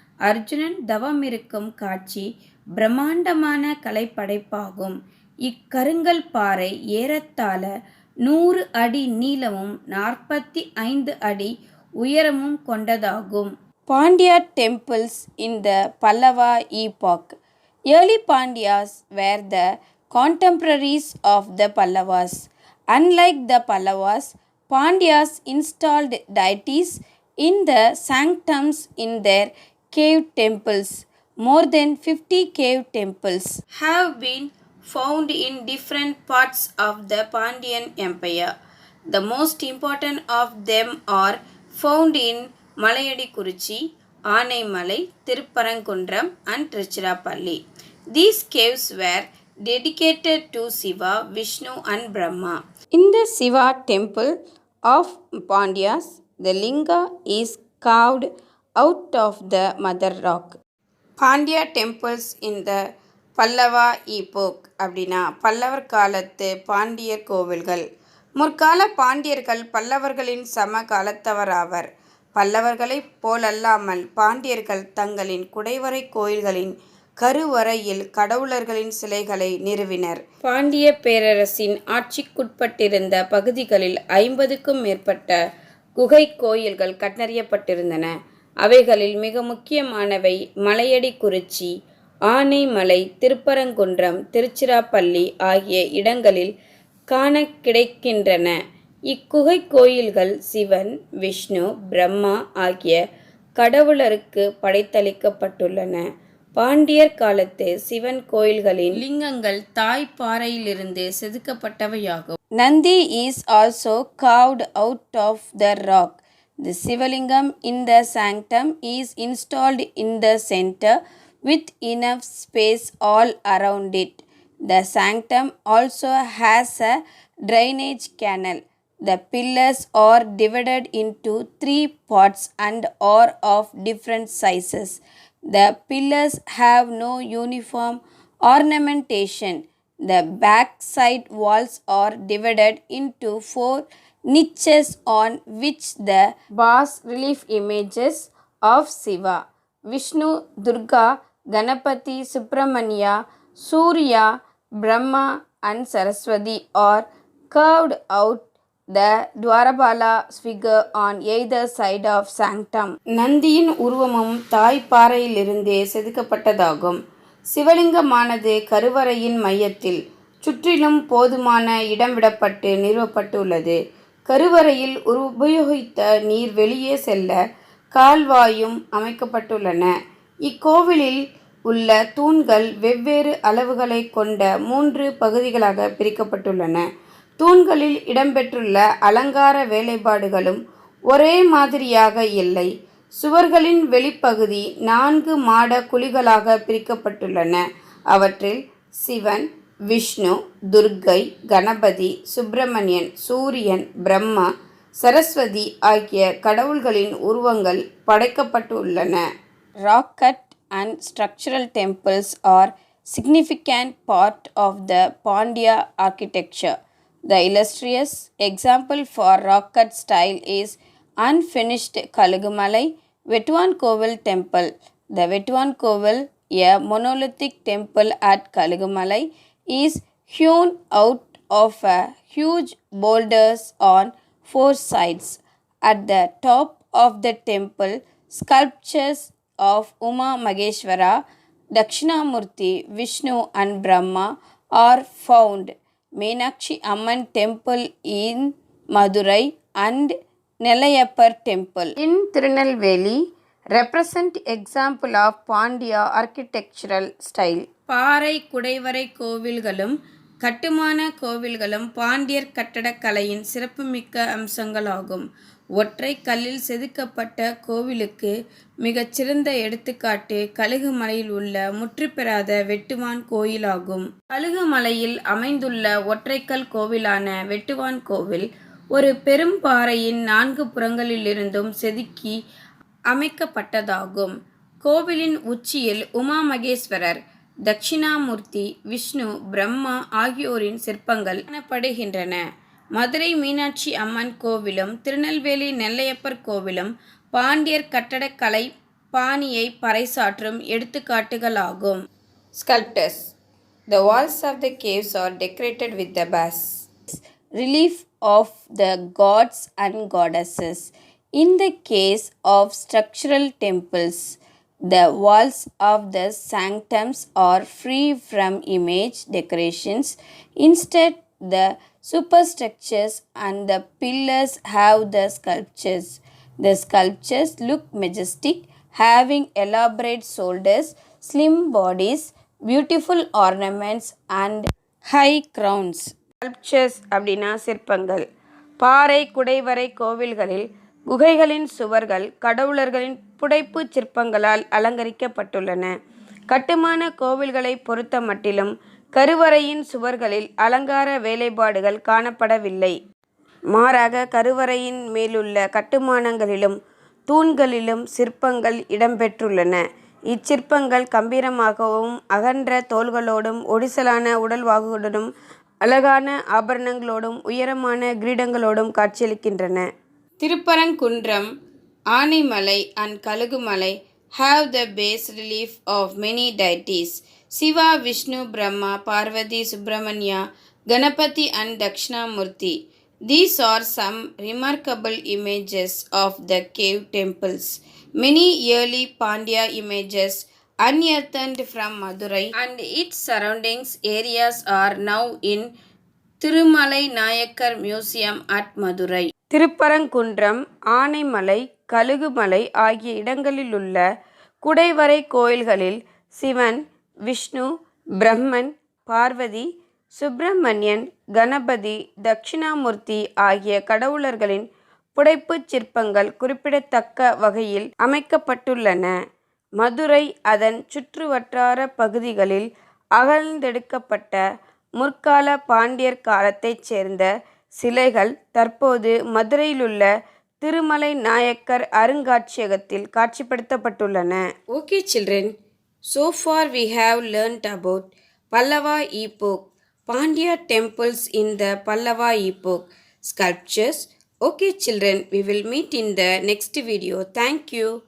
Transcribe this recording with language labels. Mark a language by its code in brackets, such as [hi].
[ta] அர்ஜுனன் தவமிருக்கும் காட்சி பிரம்மாண்டமான கலைப்படைப்பாகும். இக்கருங்கல் பாறை ஏறத்தாழ 100 அடி நீளமும் 45 அடி உயரமும் கொண்டதாகும். [en] Pandya temples in the Pallava epoch. Early Pandyas were the contemporaries of the Pallavas. Unlike the Pallavas, Pandyas installed deities in the sanctums in their cave temples. More than 50 cave temples have been found in different parts of the Pandyan Empire. The most important of them are found in Malayadikuruchi, Aanaimalai, Tirupparankunram and Tiruchirappalli. These caves were dedicated to Shiva, Vishnu and Brahma. In the Shiva temple of Pandyas, the linga is carved out of the mother rock. Pandya temples in the Pallava epoch [ta] அப்படின்னா பல்லவர் காலத்து பாண்டியர் கோவில்கள். முற்கால பாண்டியர்கள் பல்லவர்களின் சம காலத்தவராவர். பல்லவர்களைப் போலல்லாமல் பாண்டியர்கள் தங்களின் குடைவரை கோயில்களின் கருவறையில் கடவுளர்களின் சிலைகளை நிறுவினர். பாண்டிய பேரரசின் ஆட்சிக்குட்பட்டிருந்த பகுதிகளில் 50க்கும் மேற்பட்ட குகை கோயில்கள் கண்டறியப்பட்டிருந்தன. அவைகளில் மிக முக்கியமானவை மலையடி குறிச்சி, ஆனைமலை, திருப்பரங்குன்றம், திருச்சிராப்பள்ளி ஆகிய இடங்களில் காண கிடைக்கின்றன. இக்குகை கோயில்கள் சிவன், விஷ்ணு, பிரம்மா ஆகிய கடவுளருக்கு படைத்தளிக்கப்பட்டுள்ளன. பாண்டியர் காலத்து Sivan கோயில்களின் லிங்கங்கள் தாய்ப்பாறையிலிருந்து செதுக்கப்பட்டவையாகும். [en] Nandi is also carved out of the rock. The Sivalingam in the sanctum is installed in the center with enough space all around it. The sanctum also has a drainage canal. The pillars are divided into 3 parts and are of different sizes. The pillars have no uniform ornamentation. The backside walls are divided into 4 niches on which the bas relief images of Shiva, Vishnu, Durga, Ganapati, Subramanya, Surya, Brahma and Saraswati are carved out. The Dwarabala figure on either side of Sanctum. [ta] நந்தியின் உருவமும் தாய்ப்பாறையிலிருந்தே செதுக்கப்பட்டதாகும். சிவலிங்கமானது கருவறையின் மையத்தில் சுற்றிலும் போதுமான இடம் விடப்பட்டு நிறுவப்பட்டுள்ளது. கருவறையில் உபயோகித்த நீர் வெளியே செல்ல கால்வாயும் அமைக்கப்பட்டுள்ளன. இக்கோவிலில் உள்ள தூண்கள் வெவ்வேறு அளவுகளை கொண்ட 3 பகுதிகளாக பிரிக்கப்பட்டுள்ளன. தூண்களில் இடம்பெற்றுள்ள அலங்கார வேலைப்பாடுகளும் ஒரே மாதிரியாக இல்லை. சுவர்களின் வெளிப்பகுதி 4 மாட குழிகளாக பிரிக்கப்பட்டுள்ளன. அவற்றில் சிவன், விஷ்ணு, துர்க்கை, கணபதி, சுப்பிரமணியன், சூரியன், பிரம்மா, சரஸ்வதி ஆகிய கடவுள்களின் உருவங்கள் படைக்கப்பட்டுள்ளன. [en] Rockcut and structural temples are significant part of the Pandya architecture. The illustrious example for Rockcut style is unfinished Kalugumalai Vetuvan Kovil temple. The Vetuvan Kovil, a monolithic temple at Kalugumalai, is hewn out of a huge boulders on 4 sides. At the top of the temple, sculptures of Uma Maheshwara, Dakshinamurti, Vishnu and Brahma are found. Meenakshi Amman temple in Madurai and Nelayappar temple in Tirunelveli represent example of Pandya architectural style. [ta] பாறை குடைவரை கோவில்களும் கட்டுமான கோவில்களும் பாண்டியர் கட்டடக்கலையின் சிறப்புமிக்க அம்சங்களாகும். ஒற்றை கல்லில் செதுக்கப்பட்ட கோவிலுக்கு மிகச்சிறந்த எடுத்துக்காட்டு கழுகுமலையில் உள்ள முற்றுப்பெறாத வெட்டுவான் கோயிலாகும். கழுகுமலையில் அமைந்துள்ள ஒற்றைக்கல் கோவிலான வெட்டுவான் கோவில் ஒரு பெரும் பாறையின் 4 புறங்களிலிருந்தும் செதுக்கி அமைக்கப்பட்டதாகும். கோவிலின் உச்சியில் உமா மகேஸ்வரர், தட்சிணாமூர்த்தி, விஷ்ணு, பிரம்மா ஆகியோரின் சிற்பங்கள் காணப்படுகின்றன. மதுரை மீனாட்சி அம்மன் கோவிலும் திருநெல்வேலி நெல்லையப்பர் கோவிலும் பாண்டியர் கட்டடக்கலை பாணியை பறைசாற்றும் எடுத்துக்காட்டுகளாகும். [en] Sculptures. The walls of the caves are decorated with the bas relief of the gods and goddesses. In the case of structural temples, the walls of the sanctums are free from image decorations. Instead, the superstructures and the pillars have the sculptures. The sculptures look majestic, having elaborate shoulders, slim bodies, beautiful ornaments and high crowns. [ta] Sculptures அப்படின்னா சிற்பங்கள். பாறை குடைவரை கோவில்களில் குகைகளின் சுவர்கள் கடவுளர்களின் புடைப்பு சிற்பங்களால் அலங்கரிக்கப்பட்டுள்ளன. கட்டுமான கோவில்களை பொறுத்த மட்டிலும் கருவறையின் சுவர்களில் அலங்கார வேலைப்பாடுகள் காணப்படவில்லை. மாறாக கருவறையின் மேலுள்ள கட்டுமானங்களிலும் தூண்களிலும் சிற்பங்கள் இடம்பெற்றுள்ளன. இச்சிற்பங்கள் கம்பீரமாகவும் அகன்ற தோள்களோடும் ஒடிசலான உடல்வாகுகளுடனும் அழகான ஆபரணங்களோடும் உயரமான கிரீடங்களோடும் காட்சியளிக்கின்றன. [en] Thiruparankundram, Anaimalai and Kazhugumalai have the base relief of many deities. Shiva, Vishnu, Brahma, Parvati, Subramanya, Ganapati and Dakshinamurti. These are some remarkable images of the cave temples. Many early Pandya images unearthed from Madurai and its surroundings areas are now in Thirumalai Nayakar Museum at Madurai. [ta] Thiruparankundram, Anaimalai, Kazhugumalai ஆகிய இடங்களிலுள்ள குடைவரை கோயில்களில் சிவன், விஷ்ணு, பிரம்மன், பார்வதி, சுப்பிரமணியன், கணபதி, தட்சிணாமூர்த்தி ஆகிய கடவுளர்களின் புடைப்புச் சிற்பங்கள் குறிப்பிடத்தக்க வகையில் அமைக்கப்பட்டுள்ளன. மதுரை அதன் சுற்றுவட்டார பகுதிகளில் அகழ்ந்தெடுக்கப்பட்ட முற்கால பாண்டியர் காலத்தைச் சேர்ந்த சிலைகள் தற்போது மதுரையிலுள்ள திருமலை நாயக்கர் அருங்காட்சியகத்தில் காட்சிப்படுத்தப்பட்டுள்ளன. [en] Okay children, so far we have learnt about Pallava epoch, Pandya temples in the Pallava epoch, sculptures. Okay children, we will meet in the next video. Thank you.